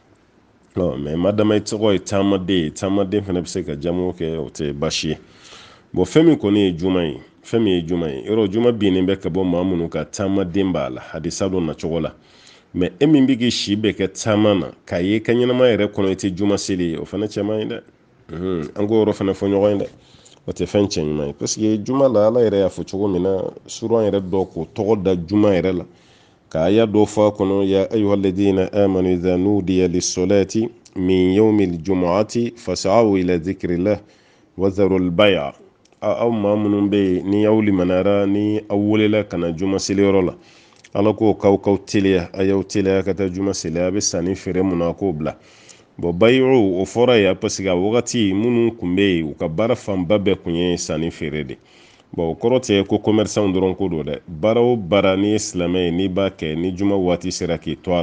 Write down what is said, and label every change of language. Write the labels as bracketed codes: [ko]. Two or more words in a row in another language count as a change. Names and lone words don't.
[bm] mais madama i tɔgɔ ye taamaden ye taamaden fana bɛ se ka jamu kɛ o tɛ baasi ye bon fɛn min kɔni ye juma ye fɛn min ye juma ye yɔrɔ juma binnen bɛ ka bɔ maa minnu ka taamaden b'a la hadisa dɔ nacogo la mais e min bɛ k'i si bɛɛ kɛ taama na k'a ye ka ɲɛnama yɛrɛ kɔnɔ i tɛ juma seli ye o fana cɛ man ɲi dɛ an k'o yɔrɔ fana fɔ ɲɔgɔn ye dɛ o tɛ fɛn cɛ ɲuman ye [fr] parce que [bm] juma la ala yɛrɛ y'a fɔ cogo min na suran yɛrɛ dɔ k'o tɔgɔ da juma yɛrɛ la ka aya dɔ fɔ a kɔnɔ [ar] يا أيها الذين آمنوا إذا نودي للصلاة من يوم الجمعة فاسعوا إلى ذكر الله وذروا البيع [bm] aw maa minnu bɛ yen ni aw limanara ni aw welela ka na juma seliyɔrɔ la ala k'o k'aw teliya a y'aw teliya ka taa juma seli a bɛ sanni feere mun na k'o bila bon bayi'u o fɔra yan [fr] parce que [bm] a wagati minnu tun bɛ yen u ka baara fanba bɛɛ tun ye sanni feere de bon o kɔrɔ tɛ ko commerçant dɔrɔn ko don dɛ baara o baara n'i ye silamɛ ye n'i b'a kɛ ni juma waati sera k'i to a